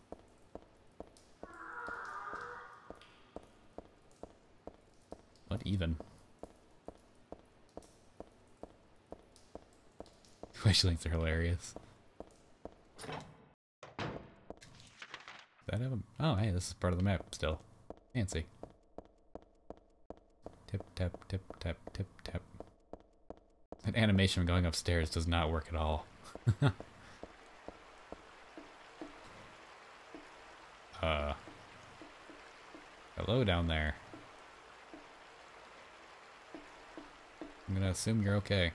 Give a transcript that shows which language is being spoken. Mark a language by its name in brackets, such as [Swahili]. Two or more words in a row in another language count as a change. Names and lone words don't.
[English] What even? Wish links are hilarious. That have a, oh, hey, this is part of the map still. Fancy. Tip, tap, tip, tap, tip, tap. That animation going upstairs does not work at all. Hello down there. I'm gonna assume you're okay.